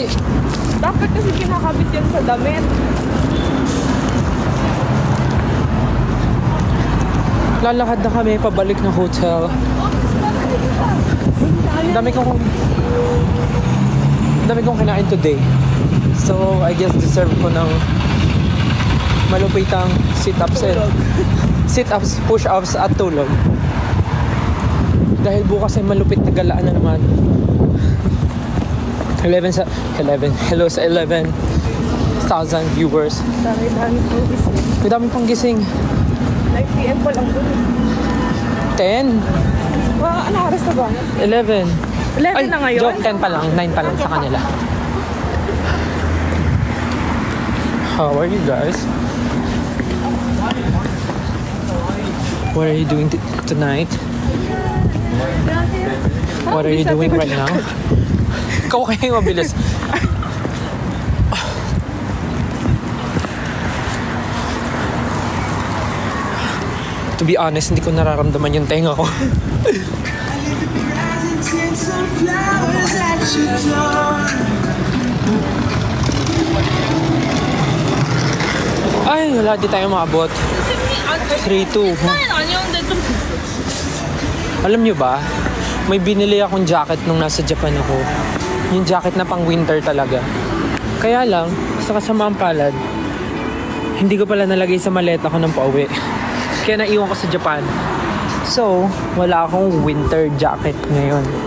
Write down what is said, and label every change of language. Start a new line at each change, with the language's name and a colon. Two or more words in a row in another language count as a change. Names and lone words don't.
Filipino: Dapat kasi kinakabit yan sa damit. Lalakad na kami pabalik ng hotel. Dami kong kinain today.
English: So, I guess
Filipino: deserve ko ng malupitang
English: sit-ups, push-ups
Filipino: at tulog. Dahil bukas ay malupit na galaan na naman. 11 hello sa 11,000 viewers. Dami po gising. May dami pang gising. 9 PM pa lang doon. 10, Anong oras na ba? 11. 11 na ngayon? Joke, 10 pa lang. 9 pa lang sa kanila.
English: How are you guys? What are you doing tonight? What are you doing right now?
Filipino: Ikaw kaya yung mabilis.
English: To be honest,
Filipino: hindi ko nararamdaman yung tenga ko. Ay, wala di tayo maabot. 3-2.
Korean: 아니었는데 좀
Filipino: Alam nyo ba, may binili akong jacket nung nasa Japan ako. Yung jacket na pang winter talaga. Kaya lang, sa kasamaang palad, hindi ko pala nalagay sa maleta ko ng pauwi. Kaya naiwan ko sa Japan. So, wala akong winter jacket ngayon.